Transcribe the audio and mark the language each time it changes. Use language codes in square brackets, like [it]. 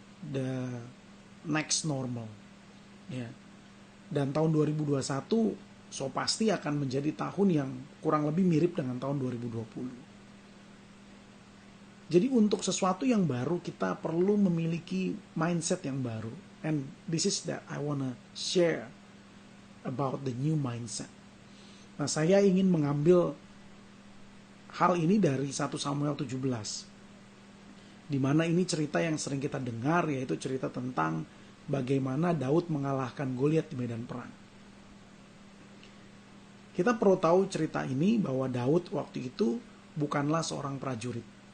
[en] The next normal. Ya. [id] Dan tahun 2021 so pasti akan menjadi tahun yang kurang lebih mirip dengan tahun 2020. Jadi untuk sesuatu yang baru kita perlu memiliki mindset yang baru. [en] And this is that I wanna share about the new mindset. [id] Nah, saya ingin mengambil hal ini dari 1 Samuel 17. Di mana ini cerita yang sering kita dengar, yaitu cerita tentang bagaimana Daud mengalahkan Goliat di medan perang. Kita perlu tahu cerita ini bahwa Daud waktu itu bukanlah seorang prajurit.